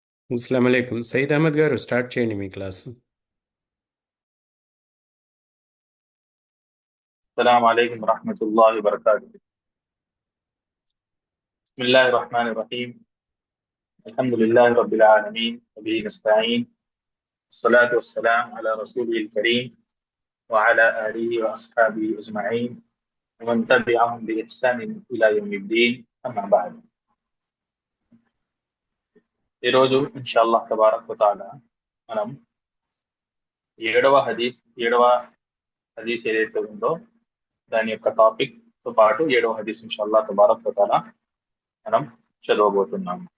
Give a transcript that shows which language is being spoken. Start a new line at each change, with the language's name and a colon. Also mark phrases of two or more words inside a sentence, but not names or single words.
Arabic: السلام عليكم.
Telugu: సయీద్ అహ్మద్ గారు స్టార్ట్ చేయండి మీ క్లాసు.
Arabic: السلام عليكم ورحمة الله وبركاته. بسم الله الرحمن الرحيم. الحمد لله رب العالمين وبه نستعين. الصلاة والسلام على رسوله الكريم وعلى آله وأصحابه أجمعين ومن تبعهم بإحسان إلى يوم الدين. أما بعد.
Telugu: ఈరోజు
Arabic: إن شاء الله تبارك وتعالى
Telugu: మనం ఏడవ హదీస్ ఏదైతే ఉందో దాని యొక్క టాపిక్ తో పాటు ఏడవ హదీస్
Arabic: إن شاء الله تبارك وتعالى
Telugu: మనం చదవబోతున్నాం.